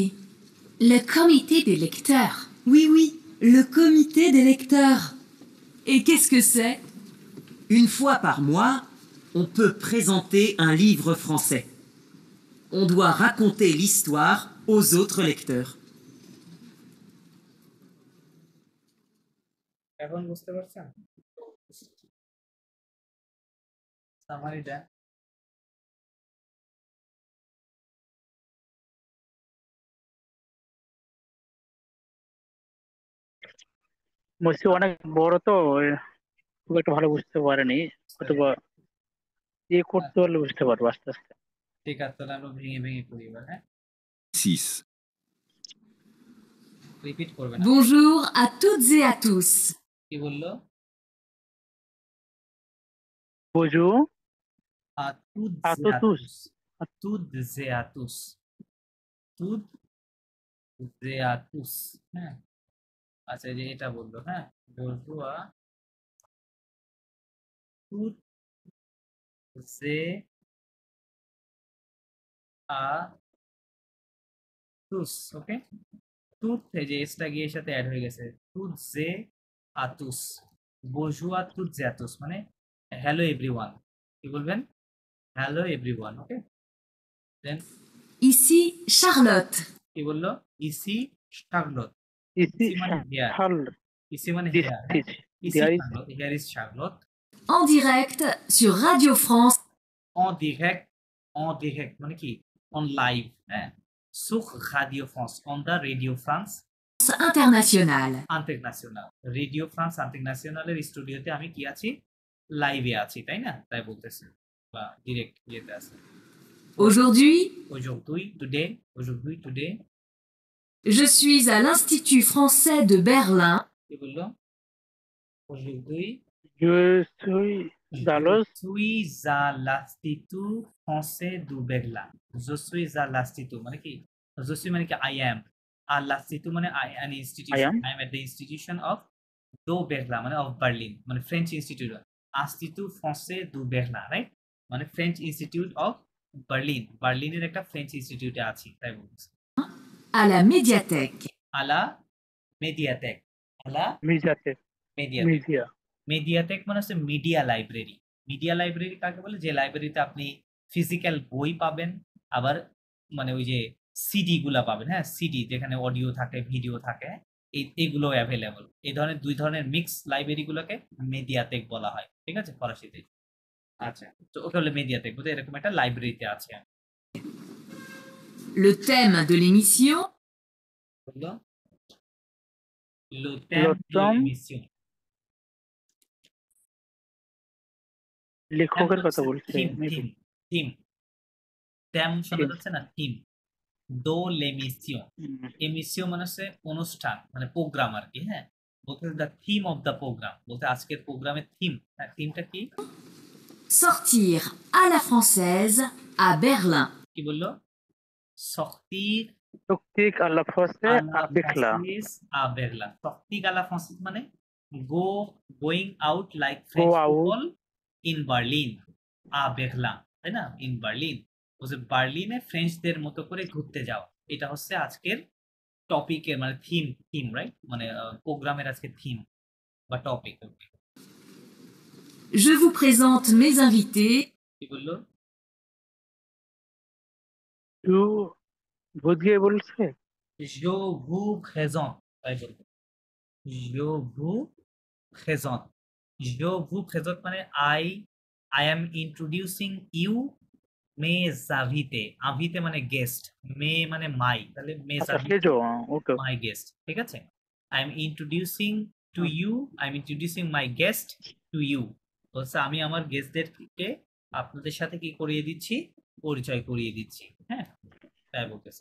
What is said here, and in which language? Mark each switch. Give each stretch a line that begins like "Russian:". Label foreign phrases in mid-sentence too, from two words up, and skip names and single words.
French: Le comité des lecteurs. Oui, le comité des lecteurs. Et qu'est-ce que c'est? Une fois par mois, on peut présenter un livre français. On doit raconter l'histoire aux autres lecteurs.
Bangla: এখন বুঝতে পারছেন? সামারি দেন। মসি অনেক বড় তো খুব একটা ভালো বুঝতে পারেনি, অথবা ইয়ে করতে পারলে বুঝতে পারবো আস্তে আস্তে। ঠিক আছে, তাহলে আমরা ভেঙে ভেঙে করি এবার, হ্যাঁ? 6. রিপিট করবেন।
French: Bonjour à toutes et à tous.
Bangla: কি বললো? বুঝু
French: À toutes à et à tous. tous. À toutes et à tous. Toutes et à tous.
Bangla: হ্যাঁ, আচ্ছা, এই যে এটা বললো, হ্যাঁ,
French: bonjour à toutes et à tous.
Bangla: ওকে, টুথ, এই যে এসটা গিয়ে এর সাথে অ্যাড হয়ে গেছে,
French: toutes et à tous. bonjour à toutes et à tous মানে
English: hello everyone.
Bangla: কি বলবেন?
English: Hello everyone. Okay, then
French: Ici Charlotte.
Bangla: কি বললো?
French: Ici Charlotte.
Bangla: ইসি ইসি মানে হেয়ার, শাল ইসি মানে দিস হেয়ার, ইজ ইসি
English: there is Charlotte, here is Charlotte.
French: En direct sur Radio France En direct, en direct
Bangla: মানে কি?
English: on live,
French: হ্যাঁ, sur Radio France,
English: on the
French: Radio France Internationale.
English: International,
Bangla: রেডিও ফ্রান্স ইন্টারন্যাশনালের স্টুডিওতে আমি কি আছি? লাইভে আছি, তাই না? তাই বলতেছে, বা ডিরেক্ট ইয়েতে আছে।
French: Aujourd'hui, aujourd'hui, today, je suis à l'Institut français de Berlin. কি বললো? aujourd'hui, je suis dans le je suis à l'Institut français de Berlin. Je suis à l'Institut মানে কি? je suis
Bangla: মানে কি?
English: I am. আর l'Institut মানে an institution. I am at the institution of do Berlin মানে of Berlin মানে French institute.
French: Institut français de Berlin,
Bangla: রাইট, মানে
English: French institute of Berlin.
Bangla: বার্লিনের একটা ফ্রেঞ্চ ইনস্টিটিউটে আছি, তাই বলছি।
French: À la médiathèque. à la médiathèque, à la
Bangla: মিডিয়াতে
French: মেডিয়াটেক।
Bangla: মিডিয়া মেডিয়াটেক মানে হচ্ছে
English: media library. media library
Bangla: কাকে বলে? যে লাইব্রেরিতে আপনি ফিজিক্যাল বই পাবেন, আবার মানে ওই যে সিডি গুলা পাবেন, হ্যাঁ, সিডি যেখানে অডিও থাকে, ভিডিও থাকে, এইগুলো অ্যাভেলেবল। এই ধরনের দুই ধরনের মিক্স লাইব্রেরি গুলোকে মেডিয়াটেক বলা হয়, ঠিক আছে, ফরাসিতে। আচ্ছা, তো ওকে বলে মেডিয়াটেক, বুঝতে এরকম একটা লাইব্রেরিতে আছে।
French: Le thème de l'émission, বললো le thème de l'émission,
Bangla: লেখকের কথা বলছে। থিম থিম শোনা যাচ্ছে না?
French: thème de l'émission.
Bangla: এমিসিও মানে হচ্ছে অনুষ্ঠান, মানে প্রোগ্রাম আর কি, হ্যাঁ, বলতে
English: the theme of the program,
Bangla: বলতে আজকের প্রোগ্রামের থিম, থিমটা কি?
French: Sortir à la française à Berlin. কি বললো? sortir Sortir à la française à la à Berlin. française à Berlin. sortir à la française মানে
English: going out like French Go out. people in Berlin. à Berlin, তাই না? in Berlin.
Bangla: বলছে বার্লিনে ফ্রেঞ্চদের মতো করে ঘুরতে যাও। এটা হচ্ছে আজকের টপিকের মানে থিম রাইট, মানে প্রোগ্রামের আজকে থিম বা টপিক।
French: Je vous présente mes invités.
Bangla: কি বললো? Tu বুঝিয়ে বলছে?
French: Je vous présente, তাই বলবো। je vous présente, je vous présente মানে
English: I am introducing you
French: mes invités.
Bangla: invité মানে গেস্ট, মে মানে মাই, তাহলে mes আচ্ছা
French: invités
Bangla: সেজো, ওকে।
English: my guest,
Bangla: ঠিক আছে?
English: I am introducing to you, I am introducing my guest to you.
Bangla: বলছে আমি আমার গেস্টদেরকে আপনাদের সাথে কি করিয়ে দিচ্ছি? পরিচয় করিয়ে দিচ্ছি। হ্যাঁ, তাই বলতেছে।